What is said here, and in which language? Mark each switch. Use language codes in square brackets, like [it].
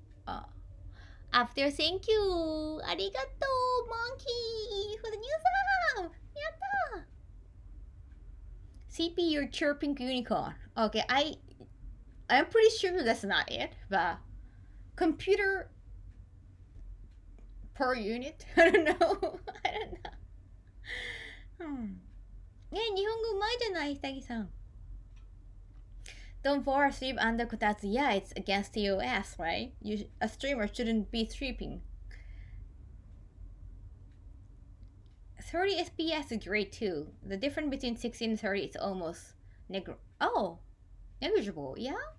[en] Uh, After thank you, arigato, monkey, for the new sub. Yatta. CP, you're chirping unicorn. Okay, I'm pretty sure that's not it, but computer per unit. I don't know. I don't know. [ja] ね、日本語うまいじゃない、ひたぎさん。 [en] Don't fall asleep under kotatsu. Yeah, it's against the OS, right? A streamer shouldn't be sleeping. 30 FPS is great too. The difference between 16 and 30 is almost negligible. Yeah?